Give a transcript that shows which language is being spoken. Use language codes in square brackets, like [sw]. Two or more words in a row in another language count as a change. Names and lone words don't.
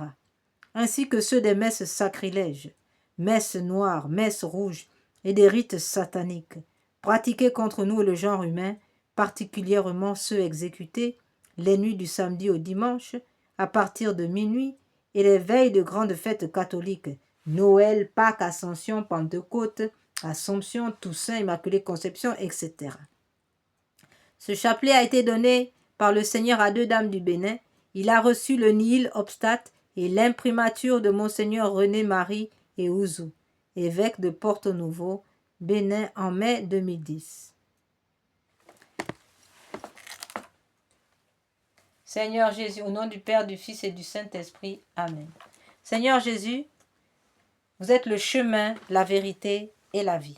[fr] Ainsi que ceux des messes sacrilèges, messes noires, messes rouges et des rites sataniques, pratiqués contre nous et le genre humain, particulièrement ceux exécutés les nuits du samedi au dimanche, à partir de minuit, et les veilles de grandes fêtes catholiques, Noël, Pâques, Ascension, Pentecôte, Assomption, Toussaint, Immaculée Conception, etc. Ce chapelet a été donné par le Seigneur à deux dames du Bénin. Il a reçu le [la] nihil obstate [fr] et l'imprimature de Monseigneur René-Marie et Ouzou, évêque de Porto-Novo, Bénin, en mai 2010. Seigneur Jésus, au nom du Père, du Fils et du Saint-Esprit. Amen. Seigneur Jésus, vous êtes le chemin, la vérité et la vie.